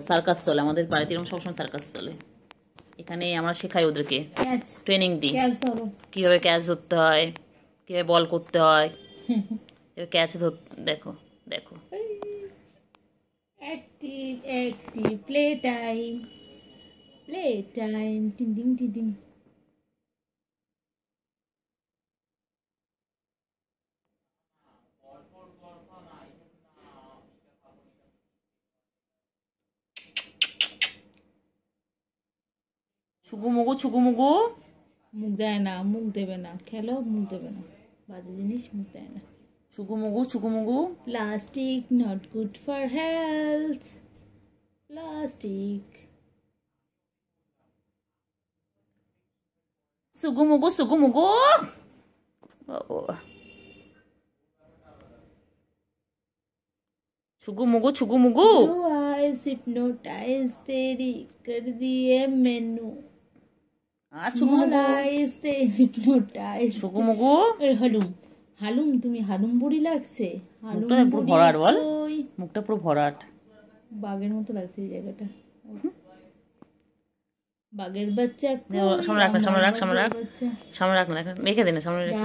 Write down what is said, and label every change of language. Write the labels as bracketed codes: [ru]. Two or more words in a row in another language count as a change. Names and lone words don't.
[bn] সার্কাস চলে আমাদের বাড়িতে, এরকম সবসময় সার্কাস চলে। এখানে আমরা শেখাই ওদেরকে, ট্রেনিং দিই কিভাবে ক্যাচ ধরতে হয়, কিভাবে বল করতে হয়, ক্যাচ দেখো দেখো [en] active playtime. Playtime. Ding ding ding ding. ছুগুমুগু ছুগুমুগু। [bn] মুখ দেয় না, মুখ দেবে না, খেলো মুখ দেবে না, বাজে জিনিস মুখ দেয় না। ছুগুমুগু ছুগুমুগু। [en] Plastic not good for health. Plastic. সুগুমুগু সুগুমুগু। छुगुमुगु छुगुमुगु। Blue eyes hypnotize [pa] ਤੇਰੀ ਕਰ ਦਿੱਤੇ ਮੈਨੂੰ। [en] Small eyes they hypnotize। छुगुमुगु। [bn] হালুম হালুম, তুমি হালুম বুড়ি লাগছে। মুখটা পুরো ভরাট বল, মুখটা পুরো ভরাট, বাঘের মতো লাগছে এই জায়গাটা। বাঘের বাচ্চা সামনে রাখ না, সামনে রাখ, সামনে রাখ, সামনে রাখ না, রেখে দে না, সামনে রেখে।